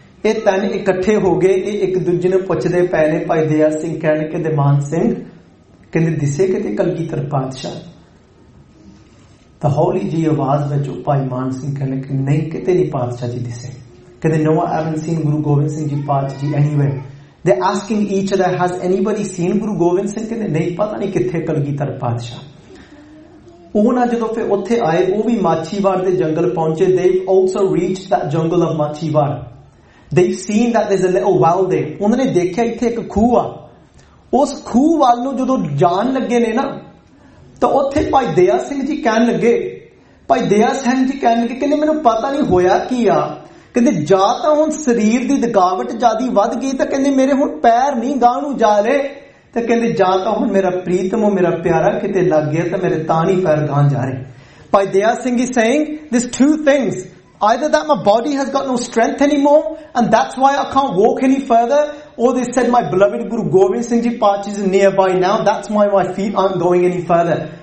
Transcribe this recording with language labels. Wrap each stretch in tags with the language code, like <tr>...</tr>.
<pa>ਇਹ ਤਿੰਨ ਇਕੱਠੇ ਹੋ ਗਏ, ਇਹ ਇੱਕ ਦੂਜੇ ਨੂੰ ਪੁੱਛਦੇ ਪਏ ਨੇ, ਭਾਈ ਦਇਆ ਸਿੰਘ ਕਹਿਣ ਕੇ ਦੇ ਮਾਨ ਸਿੰਘ ਕਹਿੰਦੇ ਦਿਸੇ ਕਿਤੇ ਕਲਗੀਧਰ ਪਾਤਸ਼ਾਹ, ਤਾਂ ਹੌਲੀ ਜਿਹੀ ਆਵਾਜ਼ ਵਿੱਚ ਭਾਈ ਮਾਨ ਸਿੰਘ ਕਹਿੰਦੇ ਕਿ ਨਹੀਂ ਕਿਤੇ ਨੀ ਪਾਤਸ਼ਾਹ ਜੀ ਦਿਸੇ, ਕਹਿੰਦੇ</pa> <en>no I haven't seen</en> <pa>ਗੁਰੂ ਗੋਬਿੰਦ ਸਿੰਘ ਜੀ ਪਾਤਸ਼ਾਹ ਜੀ anywhere.</pa> <en>They're asking each other, has anybody seen Guru Gobind Singh? They don't know where is the Kalgitar Patshah. When they came there, they reached the Machiwar jungle. They've also reached that jungle of Machiwar. They've seen that there's a little well there. They saw there was a well. When they were in the well, they saw that there was a Daya Singh Ji. They said,</en> <pa>ਕਹਿੰਦੇ ਜਾ ਤਾਂ ਹੁਣ ਸਰੀਰ ਦੀ ਥਕਾਵਟ ਜ਼ਿਆਦੀ ਵੱਧ ਗਈ, ਤਾਂ ਕਹਿੰਦੇ ਮੇਰੇ ਹੁਣ ਪੈਰ ਨਹੀਂ ਗਾਹ ਨੂੰ ਜਾ ਰਹੇ, ਤਾਂ ਕਹਿੰਦੇ ਜਾ ਤਾਂ ਹੁਣ ਮੇਰਾ ਪ੍ਰੀਤਮ ਉਹ ਮੇਰਾ ਪਿਆਰਾ ਕਿਤੇ ਲੱਗ ਗਿਆ, ਤਾਂ ਮੇਰੇ ਤਾਂ ਨਹੀਂ ਪੈਰ ਗਾਹ ਜਾ ਰਹੇ।</pa> <en>Bhai Daya Singh is saying this two things, either that my body has got no strength any more and that's why I can't walk any further, or they said my beloved Guru Gobind Singh ji Patshah is nearby now, that's why my feet aren't going any further.</en>